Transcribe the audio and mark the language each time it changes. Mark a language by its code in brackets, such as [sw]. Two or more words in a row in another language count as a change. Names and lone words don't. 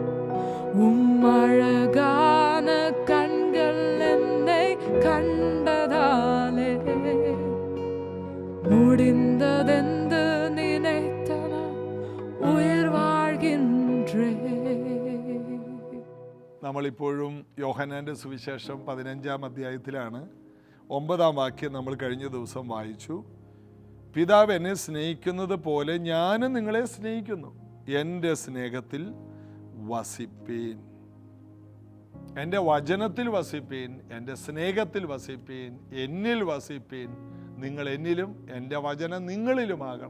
[ta] அழகான கண்கள் என்னை கண்டதாலே முடிந்ததென்று நினைத்த நான் உயிர் வாழ்கின்றேன். [ml] നമ്മളിപ്പോഴും യോഹന്നാൻ്റെ സുവിശേഷം 15-ാം അധ്യായത്തിലാണ്. 9-ാം വാക്യം നമ്മൾ കഴിഞ്ഞ ദിവസം വായിച്ചു. പിതാവ് എന്നെ സ്നേഹിക്കുന്നത് പോലെ ഞാനും നിങ്ങളെ സ്നേഹിക്കുന്നു, എൻ്റെ സ്നേഹത്തിൽ വസിപ്പീൻ, എൻ്റെ വചനത്തിൽ വസിപ്പീൻ, എൻ്റെ സ്നേഹത്തിൽ വസിപ്പീൻ, എന്നിൽ വസിപ്പീൻ, നിങ്ങൾ എന്നിലും എൻ്റെ വചനം നിങ്ങളിലുമാകണം.